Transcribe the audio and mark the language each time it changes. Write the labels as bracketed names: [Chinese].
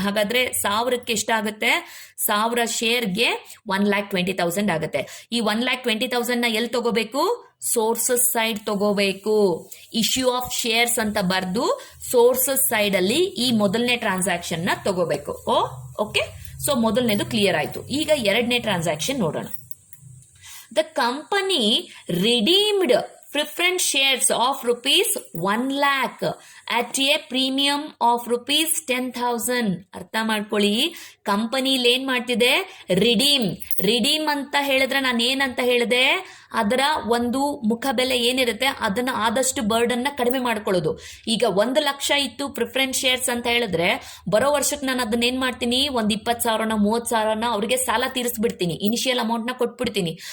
[Kannada] ಹಾಗಾದ್ರೆ 1000ಕ್ಕೆ ಎಷ್ಟಾಗುತ್ತೆ, 1000 ಶೇರ್ಗೆ 1,20,000 ಆಗುತ್ತೆ. ಈ 1,20,000 ನ ಎಲ್ಲಿ ತಗೋಬೇಕು, ಸೋರ್ಸಸ್ ಸೈಡ್ ತಗೋಬೇಕು. ಇಶ್ಯೂ ಆಫ್ ಶೇರ್ಸ್ ಅಂತ ಬರ್ದು ಸೋರ್ಸಸ್ ಸೈಡ್ ಅಲ್ಲಿ ಈ ಮೊದಲನೇ ಟ್ರಾನ್ಸಾಕ್ಷನ್ ನ ತಗೋಬೇಕು. ಓಕೆ, ಸೊ ಮೊದಲನೇದು ಕ್ಲಿಯರ್ ಆಯ್ತು. ಈಗ ಎರಡನೇ ಟ್ರಾನ್ಸಾಕ್ಷನ್ ನೋಡೋಣ. [English] The company redeemed preference shares of rupees 1 lakh at a premium of rupees 10,000. [Kannada] ಅರ್ಥ ಮಾಡ್ಕೊಳ್ಳಿ, ಕಂಪನಿಲಿ ಏನ್ ಮಾಡ್ತಿದೆ, ರಿಡೀಮ್ ಅಂತ ಹೇಳಿದ್ರೆ ನಾನು ಏನಂತ ಹೇಳಿದೆ, ಅದರ ಒಂದು ಮುಖಬೆಲೆ ಏನಿರುತ್ತೆ ಅದನ್ನ ಆದಷ್ಟು ಬರ್ಡನ್ ನ ಕಡಿಮೆ ಮಾಡ್ಕೊಳ್ಳೋದು. ಈಗ 1 ಲಕ್ಷ ಇತ್ತು ಪ್ರಿಫರೆನ್ಸ್ ಶೇರ್ಸ್ ಅಂತ ಹೇಳಿದ್ರೆ ಬರೋ ವರ್ಷಕ್ಕೆ ನಾನು ಅದನ್ನ ಏನ್ ಮಾಡ್ತೀನಿ, ಒಂದು 20,000ನ 30,000ನ ಅವ್ರಿಗೆ ಸಾಲ ತೀರಿಸ್ಬಿಡ್ತೀನಿ, ಇನಿಷಿಯಲ್ ಅಮೌಂಟ್ ನ ಕೊಟ್ಬಿಡ್ತೀನಿ.